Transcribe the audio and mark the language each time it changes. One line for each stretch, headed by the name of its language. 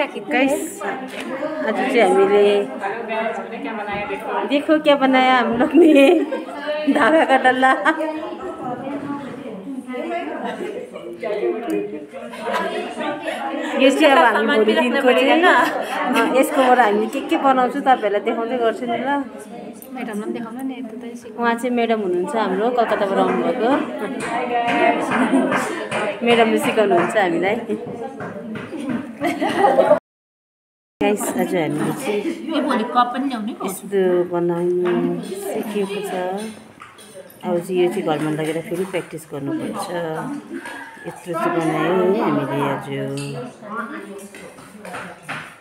Hindi: Guys
Nepali: आज चाहिँ हामीले
Hindi: देखो क्या बनाया हम लोग ने, धागा का डल्ला।
Nepali: यो चाहिँ अब हामी भोलि दिनको चाहिँ होइन, यसकोबाट हामी के बनाउँछौँ तपाईँहरूलाई देखाउँदै गर्छु नि ल। म्याडमलाई पनि देखाउनु नि। उहाँ चाहिँ म्याडम हुनुहुन्छ हाम्रो, कलकत्ताबाट आउनुभएको म्याडमले सिकाउनुहुन्छ हामीलाई। गाइस आज हामीले चाहिँ यस्तो बनाउनु सिकेको छ। अब चाहिँ यो चाहिँ घरमा लगेर फेरि प्र्याक्टिस गर्नुपर्छ। यत्रो चाहिँ बनायो है हामीले आज।